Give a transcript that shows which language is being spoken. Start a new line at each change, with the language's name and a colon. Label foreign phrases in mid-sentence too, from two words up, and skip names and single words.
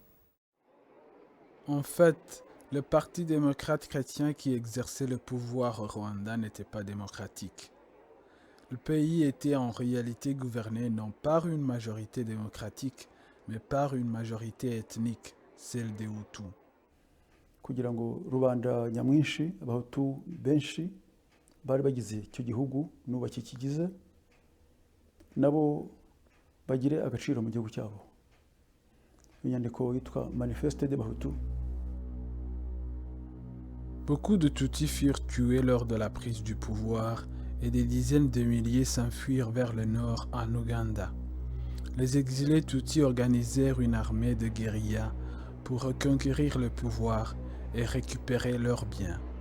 French: En fait, le Parti démocrate chrétien qui exerçait le pouvoir au Rwanda n'était pas démocratique. Le pays était en réalité gouverné non par une majorité démocratique, mais par une majorité ethnique, celle des Hutus.
Kinyarwanda: Kugira ngo rubanda nyamwinshi abahutu benshi bari bagize icyo gihugu n'ubu bakikigize nabo bagire agaciro mu gihugu cyabo. Inyandiko yitwa Manifeste des Bahutu.
French: Beaucoup de Tutsis furent tués lors de la prise du pouvoir et des dizaines de milliers s'enfuirent vers le nord en Ouganda. Les exilés Tutsis organisèrent une armée de guérilla pour reconquérir le pouvoir et récupérer leurs biens.